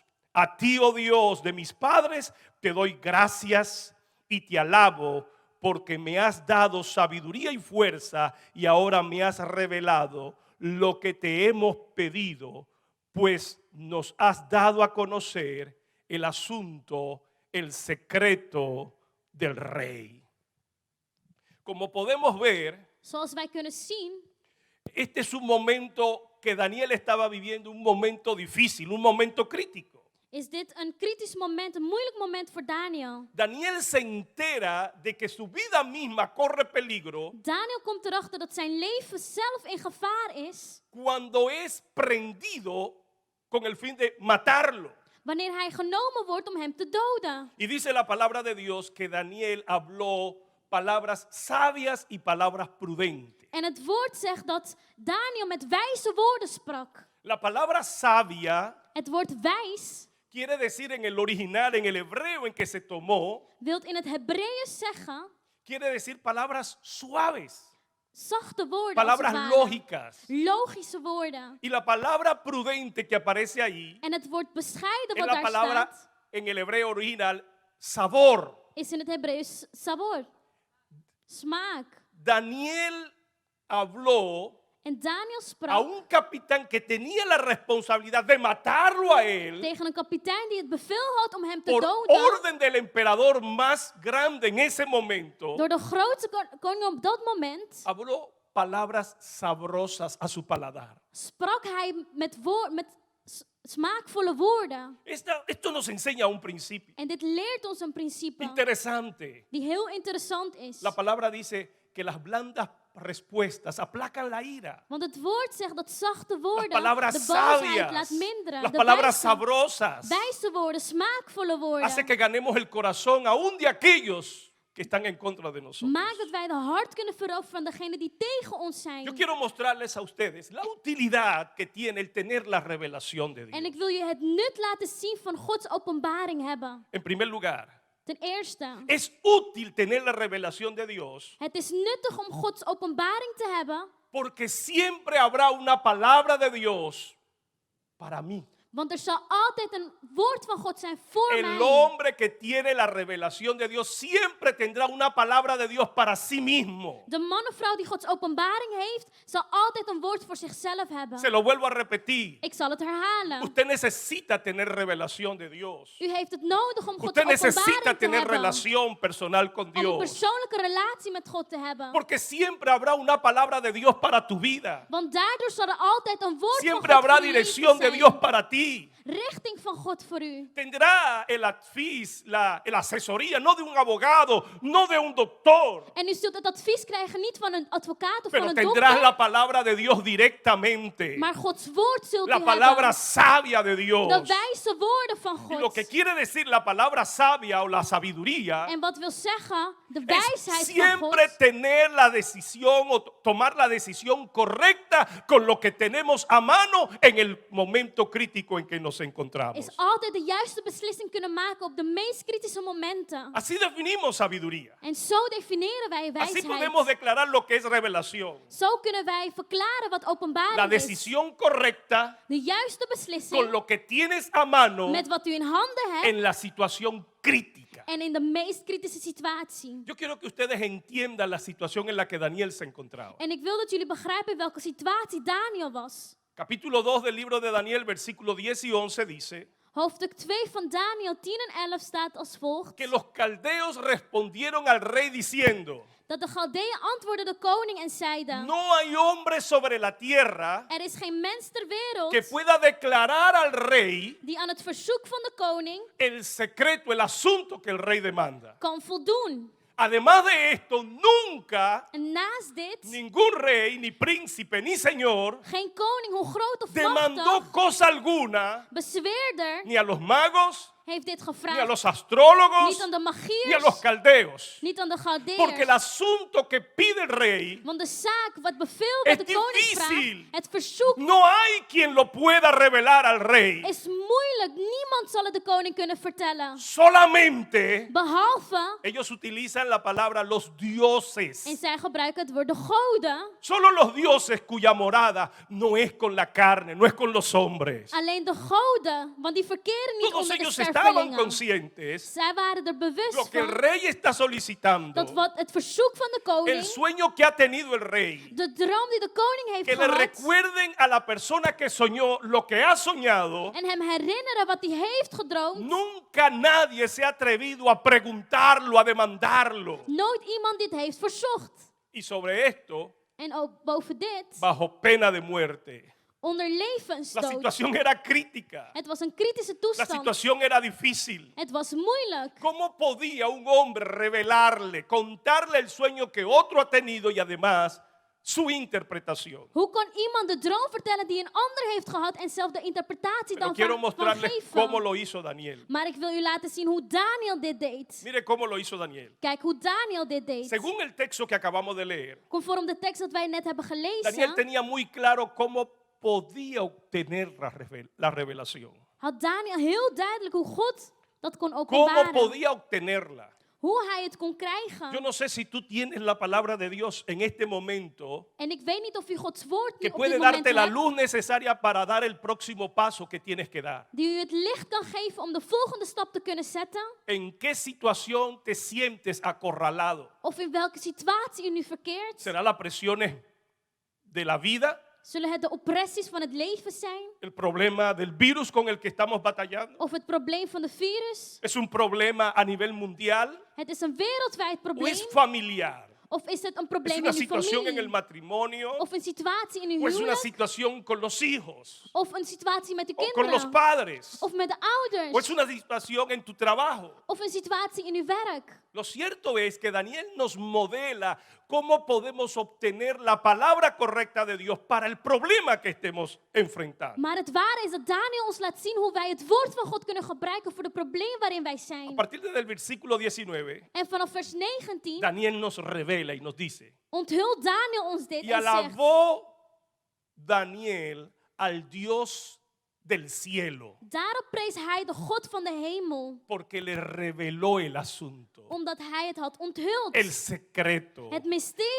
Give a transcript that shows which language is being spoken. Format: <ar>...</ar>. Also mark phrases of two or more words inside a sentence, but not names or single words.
<es>A ti, oh Dios de mis padres, te doy gracias y te alabo, porque me has dado sabiduría y fuerza y ahora me has revelado lo que te hemos pedido, pues nos has dado a conocer el asunto, el secreto del rey. Como podemos ver,</es> <nl>Zoals wij kunnen zien,</nl> <es>este es un momento que Daniel estaba viviendo, un momento difícil, un momento crítico.</es> <nl>is dit een kritisch moment, een moeilijk moment voor Daniel.</nl> <es>Daniel se entera de que su vida misma corre peligro</es> <nl>Daniel komt erachter dat zijn leven zelf in gevaar is</nl> <es>cuando es prendido con el fin de matarlo.</es> <nl>wanneer hij genomen wordt om hem te doden.</nl> <es>Y dice la palabra de Dios que Daniel habló palabras sabias y palabras prudentes.</es> <nl>En het woord zegt dat Daniel met wijze woorden sprak.</nl> <es>La palabra sabia</es> <nl>Het woord wijs</nl> <es>quiere decir en el original, en el hebreo en que se tomó,</es> <nl>wil in het Hebreeën zeggen</nl> <es>quiere decir palabras suaves,</es> <nl>zachte woorden, als</nl> <es>palabras</es> <nl>het ware.</nl> <es>lógicas.</es> <nl>Logische woorden.</nl> <es>Y la palabra prudente que aparece ahí</es> <nl>En het woord bescheiden</nl> <es>es</es> <nl>wat</nl> <es>la</es> <nl>daar</nl> <es>palabra</es> <nl>staat,</nl> <es>en el hebreo original sabor.</es> <nl>is in het Hebreeuws sabor. Smaak.</nl> <es>Daniel habló</es> <nl>En Daniel</nl> <es>a</es> <nl>sprak</nl> <es>un capitán que tenía la responsabilidad de matarlo a él</es> <nl>tegen een kapitein die het bevel had om hem te</nl> <es>por</es> <nl>doden.</nl> <es>orden del emperador más grande en ese momento.</es> <nl>Door de grootste koning op dat moment</nl> <es>Habló palabras sabrosas a su paladar.</es> <nl>sprak hij met smaakvolle woorden.</nl> <es>Esto nos enseña un principio</es> <nl>En dit leert ons een principe</nl> <es>interesante.</es> <nl>die heel interessant is.</nl> <es>La palabra dice que las blandas respuestas aplacan la ira.</es> <nl>Want het woord zegt dat zachte</nl> <es>Las</es> <nl>woorden</nl> <es>palabras</es> <nl>de boosheid</nl> <es>sabias,</es> <nl>laat minderen.</nl> <es>las</es> <nl>De</nl> <es>palabras sabrosas,</es> <nl>wijze woorden, smaakvolle woorden.</nl> <es>hace que ganemos el corazón aún de aquellos que están en contra de nosotros.</es> <nl>Maakt dat wij de hart kunnen veroveren van degenen die tegen ons zijn.</nl> <es>Yo quiero mostrarles a ustedes la utilidad que tiene el tener la revelación de</es> <nl>En</nl> <es>Dios.</es> <nl>ik wil je het nut laten zien van Gods openbaring hebben.</nl> <es>En primer lugar,</es> <nl>Ten eerste,</nl> <es>es útil tener la revelación de Dios</es> <nl>het is nuttig om Gods openbaring te hebben,</nl> <es>porque siempre habrá una palabra de Dios para mí.</es> <nl>want er zal altijd een woord van God zijn voor</nl> <es>El</es> <nl>mij.</nl> <es>hombre que tiene la revelación de Dios siempre tendrá una palabra de Dios para sí mismo.</es> <nl>De man of vrouw die Gods openbaring heeft, zal altijd een woord voor zichzelf hebben.</nl> <es>Se lo vuelvo a repetir.</es> <nl>Ik zal het herhalen.</nl> <es>Usted necesita tener revelación de Dios.</es> <nl>U heeft het nodig om Gods</nl> <es>Usted necesita</es> <nl>openbaring te</nl> <es>tener</es> <nl>hebben.</nl> <es>relación personal con</es> <nl>Om een</nl> <es>Dios.</es> <nl>persoonlijke relatie met God te hebben.</nl> <es>Porque siempre habrá una palabra de Dios para tu vida.</es> <nl>Want daardoor zal er altijd een woord</nl> <es>Siempre</es> <nl>van God</nl> <es>habrá</es> <nl>voor je leven</nl> <es>dirección de</es> <nl>zijn.</nl> <es>Dios para ti.</es> <nl>Richting van God voor u.</nl> <es>Tendrá el advice, la asesoría, no de un abogado, no de un doctor,</es> <nl>En u zult het advies krijgen niet van een advocaat of van</nl> <es>pero</es> <nl>een</nl> <es>tendrás</es> <nl>dokter.</nl> <es>la palabra de Dios directamente.</es> <nl>Maar Gods woord zult</nl> <es>La</es> <nl>u</nl> <es>palabra</es> <nl>hebben.</nl> <es>sabia de</es> <nl>De</nl> <es>Dios.</es> <nl>wijze woorden van</nl> <es>Y lo que</es> <nl>God.</nl> <es>quiere decir la palabra sabia o la sabiduría</es> <nl>En wat wil zeggen, de</nl> <es>es</es> <nl>wijsheid van</nl> <es>siempre</es> <nl>God.</nl> <es>tener la decisión o tomar la decisión correcta con lo que tenemos a mano en el momento crítico crítico en que nos encontramos.</es> <nl>is altijd de juiste beslissing kunnen maken op de meest kritische momenten.</nl> <es>Así definimos sabiduría.</es> <nl>En zo definiëren wij</nl> <es>Así podemos</es> <nl>wijsheid.</nl> <es>declarar lo que es revelación.</es> <nl>Zo kunnen wij verklaren wat</nl> <es>La</es> <nl>openbaring is.</nl> <es>decisión correcta</es> <nl>De juiste</nl> <es>con</es> <nl>beslissing</nl> <es>lo que tienes a mano</es> <nl>met wat u in handen hebt</nl> <es>en la situación crítica.</es> <nl>en in de meest kritische situatie.</nl> <es>Yo quiero que ustedes entiendan la situación en la que Daniel se encontraba.</es> <nl>En ik wil dat jullie begrijpen in welke situatie Daniel was.</nl> <es>Capítulo 2 del libro de Daniel, versículos 10 y 11 dice</es> <nl>Hoofdstuk 2 van Daniel 10 en 11 staat als volgt.</nl> <es>que los caldeos respondieron al rey diciendo:</es> <nl>Dat de Galdeeën antwoordden de koning en zeiden:</nl> <es>no hay hombre sobre la tierra</es> <nl>Er is geen mens ter wereld</nl> <es>que pueda declarar al rey</es> <nl>die aan het verzoek van de koning</nl> <es>el secreto, el asunto que el rey demanda.</es> <nl>kan voldoen.</nl> <es>Además de esto, nunca</es> <nl>En naast dit,</nl> <es>ningún rey, ni príncipe, ni señor</es> <nl>geen koning, hoe groot of</nl> <es>demandó</es> <nl>machtig,</nl> <es>cosa alguna</es> <nl>bezweerder,</nl> <es>ni a los magos,</es> <nl>heeft dit</nl> <es>ni a</es> <nl>gevraagd.</nl> <es>los astrólogos,</es> <nl>Niet aan de</nl> <es>ni a</es> <nl>magiërs,</nl> <es>los caldeos.</es> <nl>niet aan de</nl> <es>Porque el</es> <nl>Galdeërs.</nl> <es>asunto que pide el rey,</es> <nl>Want de zaak, wat bevel</nl> <es>Es</es> <nl>wat de koning</nl> <es>difícil.</es> <nl>vraagt, het verzoek</nl> <es>no hay quien lo pueda revelar al rey.</es> <nl>is moeilijk. Niemand zal het de koning kunnen vertellen.</nl> <es>Solamente</es> <nl>Behalve,</nl> <es>ellos utilizan la palabra los dioses.</es> <nl>en zij gebruiken het woord de goden.</nl> <es>Solo los dioses cuya morada no es con la carne, no es con los hombres.</es> <nl>Alleen de goden, want die verkeren niet</nl> <es>Todos</es> <nl>onder de</nl> <es>ellos estaban</es> <nl>stervelingen.</nl> <es>conscientes.</es> <nl>Zij waren er bewust</nl> <es>Lo que el</es> <nl>van</nl> <es>rey está solicitando,</es> <nl>dat wat het verzoek van de</nl> <es>el</es> <nl>koning,</nl> <es>sueño que ha tenido el rey,</es> <nl>de droom die de koning heeft</nl> <es>que le</es> <nl>gehad,</nl> <es>recuerden a la persona que soñó lo que ha soñado.</es> <nl>en hem herinneren wat hij heeft gedroomd.</nl> <es>Nunca nadie se ha atrevido a preguntarlo, a demandarlo.</es> <nl>Nooit iemand dit heeft verzocht.</nl> <es>Y sobre esto,</es> <nl>En ook boven dit,</nl> <es>bajo pena de muerte.</es> <nl>onder</nl> <es>La</es> <nl>levensdood.</nl> <es>situación era crítica.</es> <nl>Het was een kritische</nl> <es>La</es> <nl>toestand.</nl> <es>situación era difícil.</es> <nl>Het was moeilijk.</nl> <es>¿Cómo podía un hombre revelarle, contarle el sueño que otro ha tenido y además su interpretación?</es> <nl>Hoe kon iemand de droom vertellen die een ander heeft gehad en zelf de interpretatie</nl> <es>Pero</es> <nl>dan</nl> <es>quiero</es> <nl>van</nl> <es>mostrarles cómo</es> <nl>geven?</nl> <es>lo hizo Daniel.</es> <nl>Maar ik wil u laten zien hoe Daniel dit deed.</nl> <es>Mire cómo lo hizo Daniel.</es> <nl>Kijk hoe Daniel dit deed.</nl> <es>Según el texto que acabamos de leer,</es> <nl>Conform de tekst dat wij net hebben</nl> <es>Daniel</es> <nl>gelezen,</nl> <es>tenía muy claro cómo podía obtener la revelación.</es> <nl>had Daniel heel duidelijk hoe God dat kon</nl> <es>¿Cómo</es> <nl>openbaren.</nl> <es>podía obtenerla?</es> <nl>Hoe hij het kon</nl> <es>Yo</es> <nl>krijgen.</nl> <es>no sé si tú tienes la palabra de Dios en este momento</es> <nl>En ik weet niet of u Gods woord</nl> <es>que</es> <nl>nu op dit</nl> <es>puede</es> <nl>moment</nl> <es>darte la</es> <nl>hebt,</nl> <es>luz necesaria para dar el próximo paso que tienes que dar.</es> <nl>die u het licht kan geven om de volgende stap te kunnen zetten.</nl> <es>¿En qué situación te sientes acorralado?</es> <nl>Of in welke situatie u nu verkeert.</nl> <es>¿Será las presiones de la vida?</es> <nl>Zullen het de oppressies van het leven zijn?</nl> <es>¿El problema del virus con el que estamos batallando?</es> <nl>Of het probleem van de virus?</nl> <es>¿Es un problema a nivel mundial?</es> <nl>Het is een wereldwijd</nl> <es>¿O</es> <nl>probleem.</nl> <es>es familiar?</es> <nl>Of is het een</nl> <es>¿Es</es> <nl>probleem</nl> <es>una</es> <nl>in uw</nl> <es>situación en el</es> <nl>familie?</nl> <es>matrimonio?</es> <nl>Of een situatie in uw</nl> <es>¿O es una</es> <nl>huwelijk?</nl> <es>situación con los hijos?</es> <nl>Of een situatie met de</nl> <es>¿O con los</es> <nl>kinderen?</nl> <es>padres?</es> <nl>Of met de</nl> <es>¿O es</es> <nl>ouders?</nl> <es>una situación en tu trabajo?</es> <nl>Of een situatie in uw werk?</nl> <es>Lo cierto es que Daniel nos modela cómo podemos obtener la palabra correcta de Dios para el problema que estemos enfrentando.</es> <nl>Maar het ware is dat Daniel ons laat zien hoe wij het woord van God kunnen gebruiken voor de probleem waarin wij</nl> <es>A</es> <nl>zijn.</nl> <es>partir del versículo 19,</es> <nl>En vanaf vers 19</nl> <es>Daniel nos revela y nos dice:</es> <nl>onthult Daniel ons dit</nl> <es>y</es> <nl>en zegt:</nl> <es>alabó Daniel al Dios del cielo,</es> <nl>Daarop prees hij de God van de hemel,</nl> <es>porque le reveló el asunto,</es> <nl>omdat hij het had onthuld.</nl> <es>el secreto,</es> <nl>Het mysterie</nl>